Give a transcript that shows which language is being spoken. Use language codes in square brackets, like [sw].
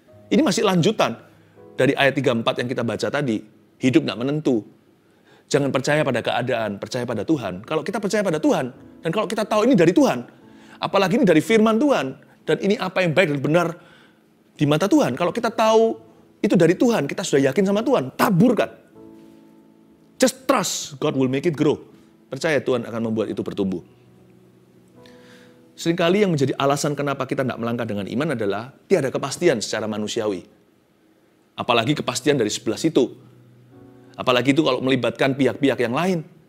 [id] Ini masih lanjutan dari ayat 34 yang kita baca tadi. Hidup nggak menentu. Jangan percaya pada keadaan, percaya pada Tuhan. Kalau kita percaya pada Tuhan, dan kalau kita tahu ini dari Tuhan, apalagi ini dari firman Tuhan, dan ini apa yang baik dan benar di mata Tuhan. Kalau kita tahu itu dari Tuhan, kita sudah yakin sama Tuhan, taburkan. [en] Just trust, God will make it grow. [id] Percaya Tuhan akan membuat itu bertumbuh. Seringkali yang menjadi alasan kenapa kita tidak melangkah dengan iman adalah tiada kepastian secara manusiawi. Apalagi kepastian dari sebelah situ. Apalagi itu kalau melibatkan pihak-pihak yang lain.